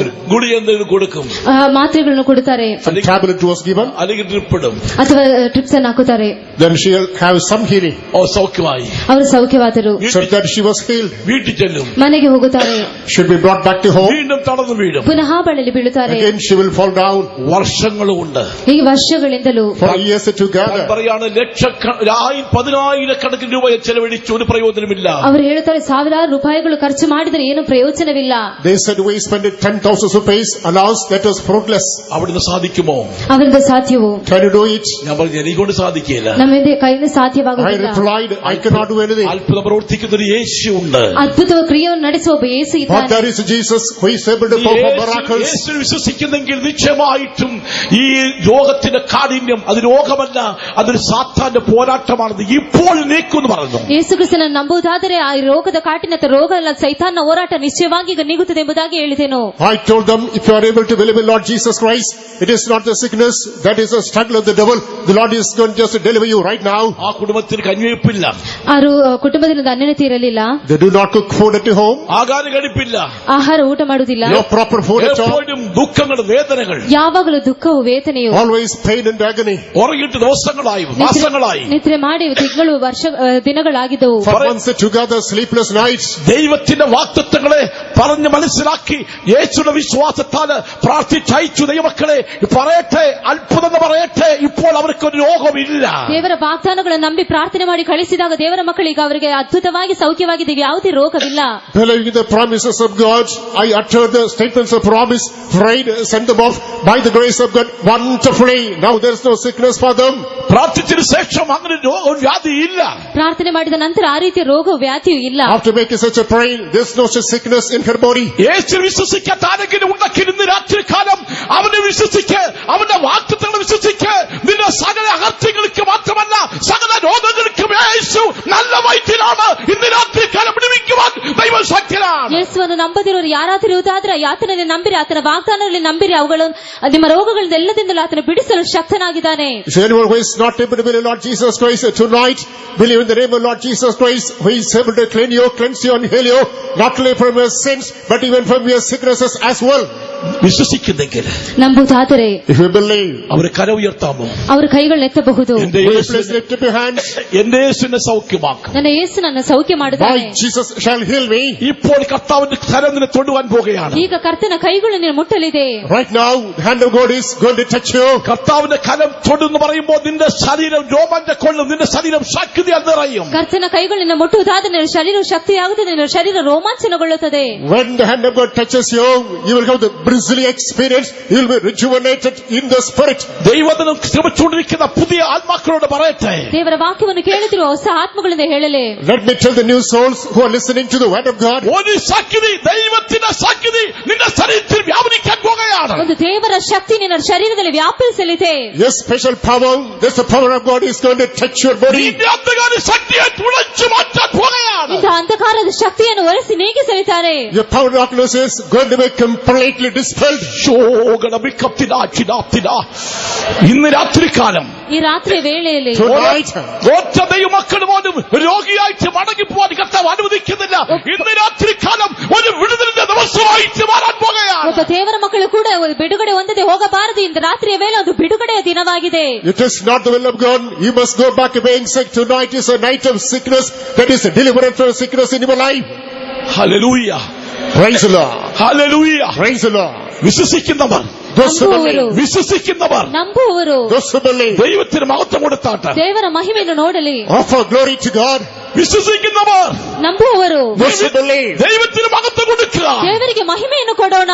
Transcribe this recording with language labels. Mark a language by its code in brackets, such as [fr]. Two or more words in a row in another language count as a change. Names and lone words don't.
[ml] ಗುಳಿ എന്തെങ്കിലും കൊടുക്കും, [kn] ಮಾತ್ರೆಗಳನ್ನು ಕೊಡುತ್ತಾರೆ, [en] a tablet was given, [ml] അല്ലെങ്കിൽ ഡ്രിപ്പ് ഇടും. [kn] ಅಥವಾ ಟ್ರಿಪ್ಸ್ ಅನ್ನು ಹಾಕುತ್ತಾರೆ. [en] then she'll have some healing. [ml] സൗഖ്യമായി. [kn] ಅವರು ಸೌಖ್ಯವಾದರು. [en] So that she was healed. [ml] വീട്ടിൽ ചെല്ലും, [kn] ಮನೆಗೆ ಹೋಗುತ್ತಾರೆ. [en] Should be brought back to home. [ml] വീണ്ടും തളർന്നു വീഴും. [kn] ಪುನಃ ಬಳಲಿ ಬೀಳುತ್ತಾರೆ. [en] Again she will fall down. [ml] വർഷങ്ങളുണ്ട്. [kn] ಹೀಗೆ ವರ್ಷಗಳಿಂದಲೂ [en] For years together. [ml] പറയാണ് 10,000 രൂപയെ ചെലവഴിച്ചു, ഒരു പ്രയോജനമില്ല. [kn] ಅವರು ಹೇಳುತ್ತಾರೆ, ಸಾವಿರಾರು ರೂಪಾಯಿಗಳು ಖರ್ಚು ಮಾಡಿದರೆ ಏನು ಪ್ರಯೋಜನವಿಲ್ಲ. [en] They said we spent 10,000 rupees, alas that was fruitless. [ml] അവിടുന്ന് സാധിക്കുമോ? [kn] ಅವರಿಂದ ಸಾಧ್ಯವೋ? [en] Can you do it? [ml] ഞാൻ പറഞ്ഞു, എനിക്കൊണ്ട് സാധിക്കില്ല. [kn] ನಮ್ಮಿಂದ ಕೈಯಿಂದ [en] I [kn] ಸಾಧ್ಯವಾಗುವುದಿಲ್ಲ. [en] replied, I cannot do anything. [ml] അത്ഭുതം പ്രവർത്തിക്കുന്ന ഒരു യേശു ഉണ്ട്. [kn] ಅದ್ಭುತ ಕ್ರಿಯೆಯನ್ನು ನಡೆಸುವ ಒಬ್ಬ ಯೇಸು [en] But [kn] ಇದ್ದಾನೆ. [en] there is Jesus who is able to perform miracles. യേശു വിശ്വസിക്കുന്നെങ്കിൽ നിശ്ചയമായിട്ടും ഈ രോഗത്തിന്റെ കാഠിന്യം അത് രോഗമല്ല, അതൊരു സാത്താന്റെ പോരാട്ടമാണെന്ന് ഇപ്പോൾ നീക്കുമെന്ന് പറഞ്ഞു. ಯೇಸು ಕ್ರಿಸ್ತನನ್ನು ನಂಬುವುದಾದರೆ ಆ ರೋಗದ ಕಾಠಿನ್ಯತೆ ರೋಗ ಅಲ್ಲ, ಸೈತಾನ್ನ ಹೋರಾಟ ನಿಶ್ಚಯವಾಗಿ ಈಗ ನೀಗುತ್ತದೆ ಎಂಬುದಾಗಿ ಹೇಳಿದೆನು. I told them, if you are able to believe in Lord Jesus Christ, it is not the sickness, that is the struggle of the devil. The Lord is going just to deliver you right now. [ml] ആ കുടുംബത്തിന് കഞ്ഞിവെപ്പില്ല, [kn] ಅವರು ಕುಟುಂಬದಿಂದ ಅನ್ಯತೆ ಇರಲಿಲ್ಲ. [en] They do not cook food at home. [ml] ആഹാരം കഴിപ്പില്ല, [kn] ಆಹಾರ ಊಟ ಮಾಡುವುದಿಲ್ಲ. [en] No proper food at all. [ml] എപ്പോഴും ദുഃഖങ്ങൾ, വേദനകൾ, [kn] ಯಾವಾಗಲೂ ದುಃಖವು ವೇದನೆಯು, [en] Always pain and agony. [ml] ഉറങ്ങിയിട്ട് ദിവസങ്ങളായി, മാസങ്ങളായി, [kn] ನಿದ್ರೆ ಮಾಡಿ ತಿಂಗಳು ವರ್ಷ ದಿನಗಳಾಗಿದ್ದವು. [en] For months together, sleepless nights. [ml] ദൈവത്തിന്റെ വാഗ്ദത്തങ്ങളെ പറഞ്ഞ് മനസ്സിലാക്കി യേശുവിന്റെ വിശ്വാസത്താല് പ്രാർത്ഥിച്ചയച്ചു ദൈവമക്കളെ പറയട്ടെ, അത്ഭുതം പറയട്ടെ, ഇപ്പോൾ അവർക്കൊരു രോഗമില്ല. [kn] ದೇವರ ವಾಗ್ದಾನಗಳನ್ನು ನಂಬಿ ಪ್ರಾರ್ಥನೆ ಮಾಡಿ ಕಳಿಸಿದಾಗ ದೇವರ ಮಕ್ಕಳಿಗೆ ಅವರಿಗೆ ಅದ್ಭುತವಾಗಿ ಸೌಖ್ಯವಾಗಿದೆ, ಯಾವುದೇ ರೋಗವಿಲ್ಲ. [en] Believing the promises of God, I uttered the statements of promise, prayed, sent them off by the grace of God wonderfully. Now there is no sickness for them. [ml] പ്രാർത്ഥിച്ചതിന് ശേഷം അങ്ങനെ വ്യാധി ഇല്ല. [kn] ಪ್ರಾರ್ಥನೆ ಮಾಡಿದ ನಂತರ ಆ ರೀತಿಯ ರೋಗ ವ್ಯಾಧಿಯೂ ಇಲ್ಲ. [en] After making such a prayer, there is no such sickness in her body. [ml] യേശു വിശ്വസിക്കാത്ത ആരെങ്കിലും ഉണ്ടെങ്കിൽ ഇന്ന് രാത്രികാലം അവനെ വിശ്വസിക്ക്, അവന്റെ വാഗ്ദത്തങ്ങളെ വിശ്വസിക്ക്. നിന്റെ സകല അകൃത്യങ്ങൾക്ക് മാത്രമല്ല, സകല രോഗങ്ങൾക്കും യേശു നല്ല വൈദ്യനാണ്. ഇന്ന് രാത്രികാലം വിടുവിക്കുവാൻ ദൈവം ശക്തനാണ്. [kn] ಯೇಸುವನ್ನು ನಂಬದಿರೋರು ನಂಬುವವರು ಯಾರಾದಿರುವುದಾದ್ರೆ ಆತನಲ್ಲಿ ನಂಬಿರಿ, ಆತನ ವಾಗ್ದಾನಗಳಲ್ಲಿ ನಂಬಿರಿ, ಅವುಗಳು ನಿಮ್ಮ ರೋಗಗಳಿಂದ ಎಲ್ಲದಿಂದಲೂ ಆತನ ಬಿಡಿಸಲು ಶಕ್ತನಾಗಿದ್ದಾನೆ. [en] Is anyone who is not able to believe Lord Jesus Christ tonight, believe in the name of Lord Jesus Christ, who is able to cleanse you and heal you, not only from your sins, but even from your sicknesses as well. [ml] വിശ്വസിക്കുന്നെങ്കിൽ, [kn] ನಂಬುವುದಾದರೆ, [en] if you believe, [ml] അവരെ കര ഉയർത്താമോ? [kn] ಅವರು ಕೈಗಳನ್ನ ಎತ್ತಬಹುದು. [en] please lift up your hands. [ml] എന്റെ യേശുവിനെ സൗഖ്യമാക്കും. [kn] ನನ್ನ ಯೇಸು ನನ್ನ ಸೌಖ್ಯ ಮಾಡುತ್ತಾನೆ. [en] My Jesus shall heal me. [ml] ഇപ്പോൾ കർത്താവിന്റെ കരം നിന്നെ തൊടുവാൻ പോകുകയാണ്. [kn] ಈಗ ಕರ್ತನ ಕೈಗಳು ನಿನ್ನ ಮುಟ್ಟಲಿದೆ. [en] Right now the hand of God is going to touch you. [ml] കർത്താവിന്റെ കരം തൊടുന്നു പറയുമ്പോൾ നിന്റെ ശരീരം രോമാഞ്ചം കൊള്ളും, നിന്റെ ശരീരം ശക്തിയാൽ നിറയും. [kn] ಕರ್ತನ ಕೈಗಳು ನಿನ್ನ ಮುಟ್ಟುವುದಾದರೆ ನಿನ್ನ ಶರೀರ ಶಕ್ತಿಯಾಗುತ್ತದೆ, ನಿನ್ನ ಶರೀರ ರೋಮಾಂಚನಗೊಳ್ಳುತ್ತದೆ. [en] When the hand of God touches you, you will have the bristly experience. You will be rejuvenated in the spirit. [ml] ദൈവത്തിനും ശ്രമിച്ചുകൊണ്ടിരിക്കുന്ന പുതിയ ആത്മാക്കളോട് പറയട്ടെ, [kn] ದೇವರ ವಾಕ್ಯವನ್ನು ಕೇಳುತ್ತಿರುವ ಹೊಸ ಆತ್ಮಗಳಿಂದ ಹೇಳಲೇ. [en] Let me tell the new souls who are listening to the word of God. [ml] ഒരു ശക്തി, ദൈവത്തിന്റെ ശക്തി നിന്റെ ശരീരത്തിൽ വ്യാപരിക്കാൻ പോകുകയാണ്. [kn] ಒಂದು ದೇವರ ಶಕ್ತಿ ನಿನ್ನ ಶರೀರದಲ್ಲಿ ವ್ಯಾಪಿಸಲಿದೆ. [en] Yes, special power. This the power of God is going to touch your body. [ml] നിന്റെ അന്ധകാര ശക്തിയെ തുളച്ചു മാറ്റാൻ പോകുകയാണ്. [kn] ಇಂಥ ಅಂಧಕಾರದ ಶಕ್ತಿಯನ್ನು ಒರೆಸಿ ನೀಗಿಸಲಿದ್ದಾರೆ. [en] Your power of darkness is going to be completely dispelled. [ml] ഇന്ന് രാത്രികാലം, [kn] ಈ ರಾತ್ರಿ ವೇಳೆಯಲ್ಲಿ [en] Tonight, [ml] ഒറ്റ ദൈവമക്കൾ പോലും രോഗിയായിട്ട് മടങ്ങിപ്പോവാൻ കർത്താവ് അനുവദിക്കുന്നില്ല. ഇന്ന് രാത്രികാലം ഒരു വിടുതലിന്റെ ദിവസമായിട്ട് മാറാൻ പോകുകയാണ്. [kn] ಒಬ್ಬ ದೇವರ ಮಕ್ಕಳು ಕೂಡ ಬಿಡುಗಡೆ ಹೊಂದದೆ ಹೋಗಬಾರದು. ಇಂದು ರಾತ್ರಿಯ ವೇಳೆ ಒಂದು ಬಿಡುಗಡೆಯ ದಿನವಾಗಿದೆ. [en] it is not the will of God. You must go back being sick. Tonight is a night of sickness. That is a deliverance from sickness in your life. [ml] ഹല്ലേലൂയ, [en] Praise the Lord. [ml] ഹല്ലേലൂയ. [en] Praise the Lord. [ml] വിശ്വസിക്കുന്നവർ, വിശ്വസിക്കുന്നവർ, [kn] ನಂಬುವವರು [en] those who believe, [ml] ദൈവത്തിന് മഹത്വം കൊടുത്താട്ടെ. [kn] ದೇವರ ಮಹಿಮೆಯನ್ನು ನೋಡಲಿ. [en] offer glory to God. [ml] വിശ്വസിക്കുന്നവർ, [kn] ನಂಬುವವರು [en] Those who believe, [ml] ദൈവത്തിന് മഹത്വം കൊടുക്കുക. [kn] ದೇವರಿಗೆ ಮಹಿಮೆಯನ್ನು ಕೊಡೋಣ.